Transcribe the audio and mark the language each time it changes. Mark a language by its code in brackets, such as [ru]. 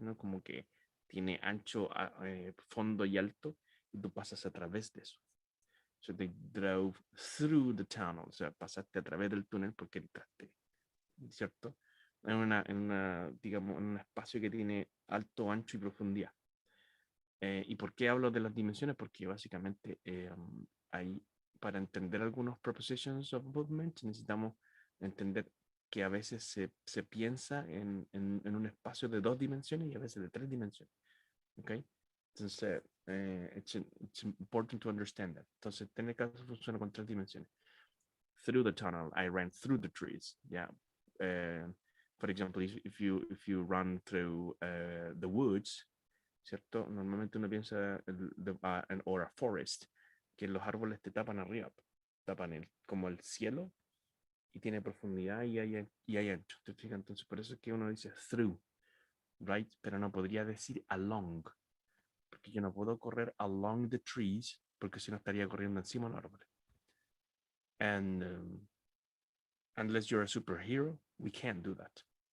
[es] Como que tiene ancho, fondo y alto, y tú pasas a través de eso. [en] So they drove through the tunnel. [es] O sea, pasaste a través del túnel porque entraste, ¿cierto? Digamos, en un espacio que tiene alto, ancho y profundidad. ¿Y por qué hablo de las dimensiones? Porque básicamente ahí, para entender algunos [en] propositions of movement, [es] necesitamos entender que a veces se piensa en un espacio de 2 dimensiones y a veces de 3 dimensiones. ¿Ok? Entonces, [en] it's important to understand that. [es] Entonces, en este caso funciona con 3 dimensiones. [en] Through the tunnel, I ran through the trees. Yeah. For example, if you run through the woods, ¿cierto? [es] Normalmente uno piensa [en] or a forest, [es] que los árboles te tapan arriba, tapan como el cielo y tiene profundidad y hay ancho. ¿Te fijas? Entonces, por eso es que uno dice through, right? Pero no podría decir along, porque yo no puedo correr [en] along the trees, [es] porque si no estaría corriendo encima de los árboles. [en] And unless you're a superhero, we can't do that.